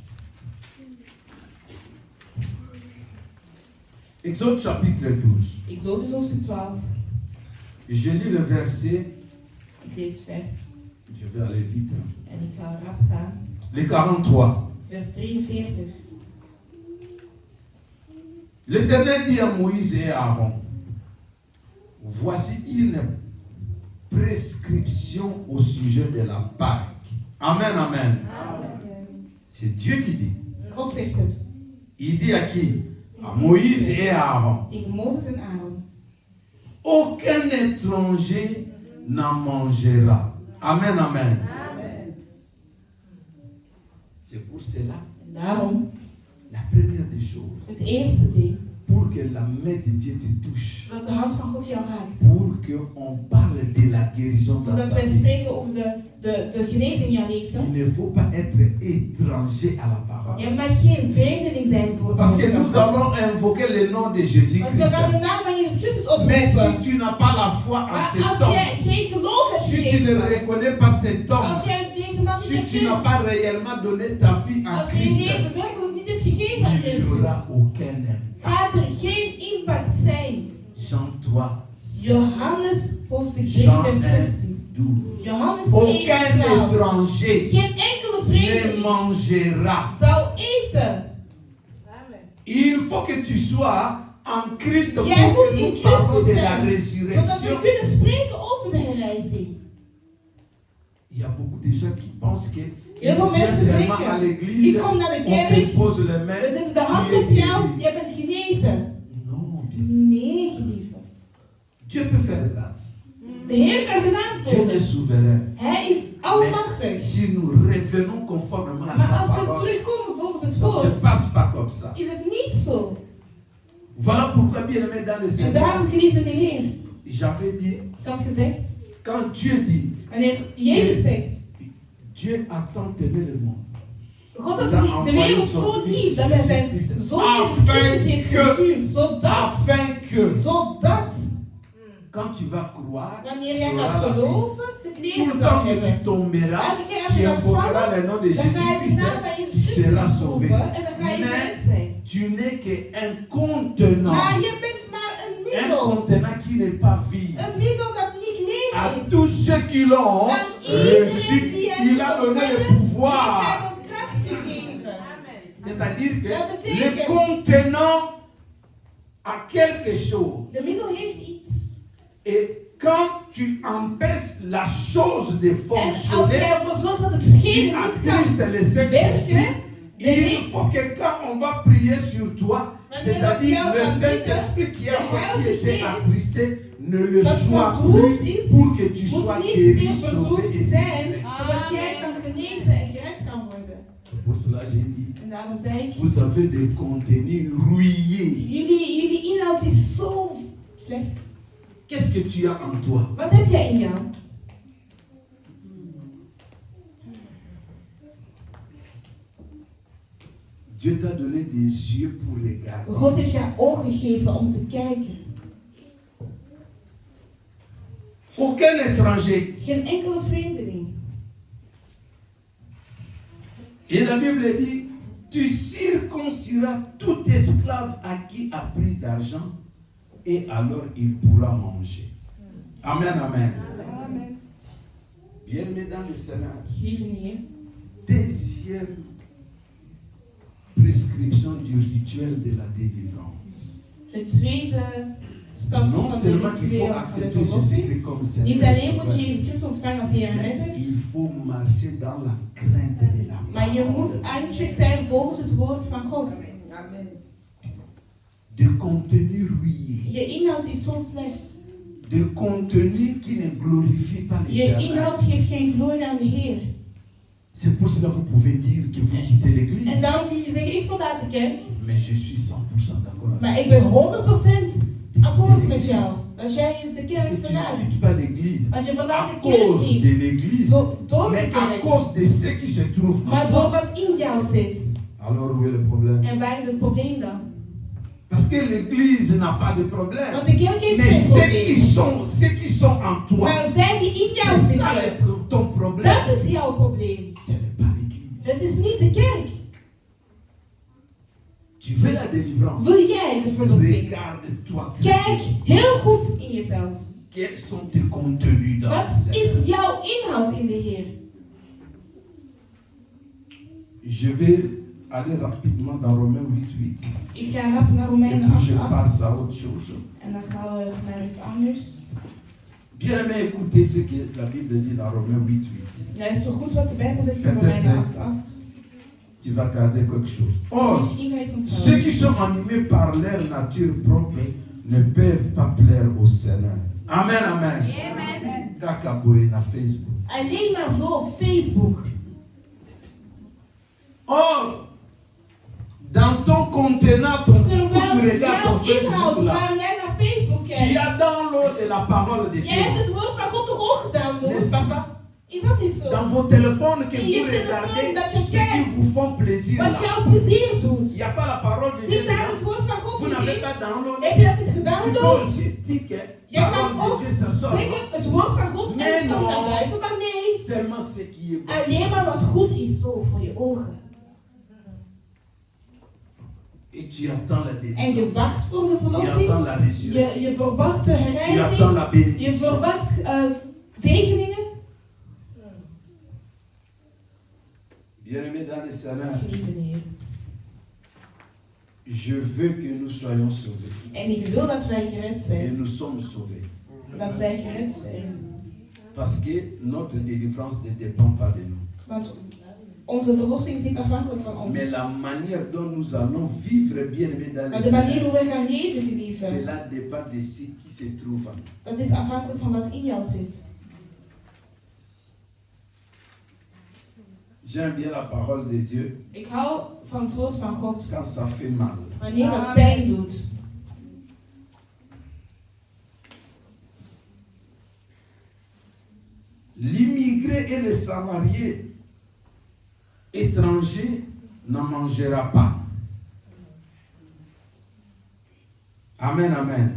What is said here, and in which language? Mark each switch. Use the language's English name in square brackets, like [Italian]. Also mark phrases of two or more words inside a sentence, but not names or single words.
[French] Exode chapitre 12. [Dutch] Exodus hoofdstuk 12. [French] Je lis le verset, [Dutch] Ik lees vers. [French] je vais aller vite, [Dutch] En ik ga rap gaan. [French] le 43. [Dutch] Vers 43. [French] L'Éternel dit à Moïse et à Aaron, voici une prescription au sujet de la Pâque. Amen, amen. C'est Dieu qui dit. [Dutch] God zegt het. [French] Il dit à qui? À Moïse et à Aaron. [Dutch] Tegen Mozes en Aaron. [French] Aucun étranger n'en mangera. Amen, amen. C'est pour cela, [Dutch] En daarom, [French] la première des choses, [Dutch] het eerste ding, [French] pour que la main de Dieu te touche, [Dutch] zodat de hand van God jou raakt. [French] pour qu'on parle de la guérison dans [Dutch] Zodat [French] ta [Dutch] wij [French] vie, [Dutch] spreken over de genezing in jouw [French] il [Dutch] leven. [French] ne faut pas être étranger à la parole. [Dutch] Je mag geen vreemdeling zijn voor het [French] Parce [Dutch] woord [French] que [Dutch] van [French] nous [Dutch] God. [French] allons invoquer le nom de [Dutch] Want we [French] Jésus-Christ. [Dutch] gaan de naam van Jezus Christus [French] Mais si [Dutch] oproepen. [French] tu n'as pas la foi en [Dutch] Maar [French] cet [Dutch] als [French] homme, [Dutch] jij geen geloof hebt [French] si [Dutch] in [French] tu ne [Dutch] deze man, [French] reconnais pas cet homme, [Dutch] als jij deze man niet [French] si tu n'as [Dutch] herkent, [French] pas réellement donné ta vie en [Dutch] als je je [French] Christ, [Dutch] leven werkelijk niet hebt gegeven aan [French] il n'y [Dutch] Christus, [French] aura aucun impact. [Dutch] gaat er geen impact zijn. [French] Jean 3, [Dutch] Johannes hoofdstuk 3 [French] Jean [Dutch] vers 1, 16. 12. Johannes 1 [French] Aucun [Dutch] vers 12. [French] étranger [Dutch] Geen enkele [French] ne [Dutch] vreemdeling [French] mangera. [Dutch] zal eten. [French] Il faut que tu sois en Christ pour [Dutch] Jij moet [French] que [Dutch] in [French] nous parlons [Dutch] Christus [French] de la [Dutch] zijn, zodat we [French] résurrection. [Dutch] kunnen spreken over de herrijzing. [French] Il y a beaucoup de gens qui pensent que [Dutch] Heel veel mensen [French] seulement à [Dutch] denken, [French] l'église, [Dutch] ik kom naar de [French] on te [Dutch] kerk, [French] pose les mains, [Dutch] we zetten de [French] tu [Dutch] hand [French] es [Dutch] op jou, [French] guéri. [Dutch] jij bent genezen. [French] Non, bien. [Dutch] Nee, geliefde. [French] Dieu peut faire grâce. [Dutch] De Heer kan gedaan [French] Dieu est [Dutch] komen. [French] souverain. [Dutch] Hij is [French] Mais [Dutch] almachtig. [French] si nous revenons conformément à [Dutch] Maar [French] sa [Dutch] als we [French] parole, [Dutch] terugkomen volgens het [French] ça ne se [Dutch] woord, [French] passe pas comme ça. [Dutch] is het niet zo. [French] Voilà pourquoi, bien aimé dans le [Dutch] En [French] Seigneur, [Dutch] daarom, geliefde Heer, [French] j'avais dit, [Dutch] ik had gezegd, [French] quand Dieu dit, [Dutch] wanneer Jezus zegt, [French] Dieu a tant aimé le monde, [Dutch] God had de wereld zo lief dat hij zijn zoon Jezus Christus heeft gestuurd, [French] afin que, [Dutch] zodat, [French] quand tu vas croire, [Dutch] wanneer [French] tu [Dutch] jij [French] auras [Dutch] gaat [French] la vie. [Dutch] geloven, het [French] Tout [Dutch] leven [French] le [Dutch] zal [French] temps que [Dutch] hebben. [French] tu tomberas, [Dutch] Elke keer als [French] tu [Dutch] je gaat [French] invoqueras [Dutch] vallen, [French] le nom de [Dutch] dan ga je de [French] Jésus-Christ, [Dutch] naam van [French] tu [Dutch] Jezus [French] seras [Dutch] Christus [French] sauvé. [Dutch] roepen en dan ga je gered [French] Mais [Dutch] zijn. [French] tu n'es qu'un contenant. [Dutch] Maar je bent maar een [French] Un [Dutch] middel. [French] contenant qui n'est pas vide. [Dutch] Een middel dat niet leeg [French] À [Dutch] is. [French] tous ceux qui l'ont [Dutch] Aan iedereen [French] reçu, [Dutch] die [French] il a donné le [Dutch] heeft hij [French] pouvoir. [Dutch] een kracht gegeven. [French] C'est-à-dire que [Dutch] Dat [French] le [Dutch] betekent, [French] contenant a quelque chose. [Dutch] de middel heeft iets. [French] Et quand tu empêches la chose de [Dutch] En als [French] fonctionner, [Dutch] jij ervoor zorgt dat het [French] tu [Dutch] geen niet [French] attristes [Dutch] kan [French] le Saint-Esprit. [Dutch] werken, [French] Il faut que quand on va prier sur toi, c'est-à-dire le Saint-Esprit qui a été attristé, ne le [Dutch] dat [French] soit [Dutch] verdroefd [French] plus [Dutch] is, [French] pour que tu [Dutch] moet [French] sois [Dutch] niet [French] guéri, [Dutch] meer [French] sauvé [Dutch] verdroefd [French] et [Dutch] zijn, [French] délivré. [Dutch] zodat jij kan genezen en gered kan worden. [French] C'est pour cela j'ai dit, [Dutch] En daarom zei ik, [French] vous avez des contenus rouillés. [Dutch] jullie inhoud is zo slecht. [French] Qu'est-ce que tu as en toi? [Dutch] Wat heb jij in jou? [French] Dieu t'a donné des yeux pour regarder. [Dutch] God heeft jou ogen gegeven om te kijken. [French] Aucun étranger. [Dutch] Geen enkele vreemdeling. [French] Et la Bible dit, tu circonciras tout esclave à qui a pris d'argent, et alors il pourra manger. Amen, amen. Bien-aimé dans le Seigneur. [Dutch] Lieve Heer, [French] Deuxième prescription du rituel de la délivrance. [Dutch] het tweede stap [French] Non [Dutch] van de [French] seulement il [Dutch] ritueel [French] faut [Dutch] van de [French] accepter [Dutch] verlossing. [French] Jésus-Christ comme [Dutch] Niet [French] Seigneur, [Dutch] alleen moet je Jezus Christus ontvangen als Heer en Redder, [French] il faut marcher dans la crainte de la [Dutch] maar je moet [French] parole. [Dutch] angstig zijn volgens het woord van God. [French] De contenu rouillé, [Dutch] Je inhoud is zo slecht. [French] de contenu qui ne glorifie pas [Dutch] Je [French] l'Éternel. [Dutch] inhoud geeft geen glorie aan de Heer. [French] C'est pour cela que vous pouvez dire que vous quittez [Dutch] En [French] l'église. [Dutch] daarom kun je zeggen, ik verlaat de kerk, [French] Mais je suis 100% d'accord [Dutch] maar [French] avec [Dutch] ik ben 100% akkoord met jou. Als jij de [French] Parce [Dutch] kerk [French] que tu ne [Dutch] verlaat, [French] quittes pas l'église [Dutch] als je verlaat [French] à [Dutch] de kerk [French] cause de [Dutch] niet, [French] l'église, [Dutch] door de [French] mais à [Dutch] kerk, [French] cause de ce qui se trouve en [Dutch] maar door [French] toi. [Dutch] wat in jou zit. [French] Alors où est le problème? [Dutch] En waar is het probleem dan? [French] Parce que l'église n'a pas de problème. [Dutch] Want de kerk heeft [French] Mais [Dutch] geen [French] ceux qui sont en toi, [Dutch] Maar zij die in jou [French] c'est ça [Dutch] zitten, [French] ton problème. [Dutch] dat is jouw probleem. [French] Ce n'est pas l'église. [Dutch] Dat is niet de kerk. [French] Tu veux la délivrance? [Dutch] Wil jij de verlossing? [French] Regarde-toi. [Dutch] Kijk heel goed in jezelf. [French] Quels sont tes contenus dans le [Dutch] Wat [French] Seigneur? [Dutch] is jouw inhoud in de Heer? [French] Je vais aller rapidement dans Romains 8:8. [Dutch] Ik ga rap naar [French] Et [Dutch] Romeinen [French] puis je [Dutch] 8:8. [French] passe à autre chose. [Dutch] En dan gaan we naar iets anders. [French] Bien aimé, écoutez ce que la Bible dit dans Romains 8:8. [Dutch] Luister goed wat de Bijbel zegt in Romeinen 8:8. [French] tu vas garder quelque chose. Or, [Dutch] Dus je iets [French] ceux [Dutch] onthouden. [French] qui sont animés par leur nature propre ne peuvent pas plaire au Seigneur. Amen, amen. [Dutch] Amen. Kakaboe na Facebook. Alleen maar zo op Facebook. [French] Or, dans ton contenant, où tu [Dutch] Terwijl [French] regardes ton [Dutch] jouw inhoud, [French] Facebook là, [Dutch] waar jij naar Facebook [French] tu [Dutch] kijkt. [French] as downloadé la parole de [Dutch] Jij hebt [French] Dieu. [Dutch] het woord van God toch ook [French] N'est-ce [Dutch] gedownload? [French] pas ça? [Dutch] Is dat niet zo? [French] Dans vos téléphones que Et vous il y a regardez, téléphone dans ce ton qui chat. vous font plaisir [Dutch] Wat [French] là. [Dutch] jou plezier [French] Il [Dutch] doet. [French] n'y a pas la parole de Dieu. [Dutch] Zie daar [French] dedans. [Dutch] het woord van God [French] Vous [Dutch] niet [French] n'avez [Dutch] in? [French] pas downloadé. [Dutch] Heb je dat niet [French] Tu peux [Dutch] gedownload? [French] aussi dire que [Dutch] Jij [French] la [Dutch] kan [French] parole [Dutch] ook [French] de Dieu, ça sort. [Dutch] zeggen het woord van God en Nee, het komt [French] no. [Dutch] naar buiten, maar nee. [French] Seulement ce qui est bon. [Dutch] Alleen maar wat goed is zo voor je ogen. [French] Et tu attends la [Dutch] En [French] délivrance. [Dutch] je wacht voor de [French] Tu attends [Dutch] verlossing. [French] la résurrection. [Dutch] Je verwacht de [French] Tu attends [Dutch] herrijzing. [French] la [Dutch] Je [French] bénédiction. [Dutch] verwacht zegeningen. [French] Bien-aimés dans le Seigneur, [Dutch] Geliefde Heer. [French] je veux que nous soyons sauvés. [Dutch] En ik wil dat wij gered [French] Et [Dutch] zijn. [French] nous sommes sauvés. [Dutch] Dat wij gered zijn. [French] Parce que notre délivrance ne dépend pas de nous. [Dutch] Want onze verlossing is niet afhankelijk van ons. [French] Mais la manière dont nous allons vivre, bien-aimés dans le [Dutch] Maar de manier [French] Seigneur, [Dutch] hoe wij gaan leven, geliefde, [French] cela dépend de ce qui se trouve en nous. [Dutch] dat is afhankelijk van wat in jou zit. [French] J'aime bien la parole de Dieu [Dutch] Ik hou van het woord van God. [French] quand ça fait mal. [Dutch] Wanneer het pijn doet. [French] L'immigré et le salarié étranger n'en mangera pas. Amen, amen.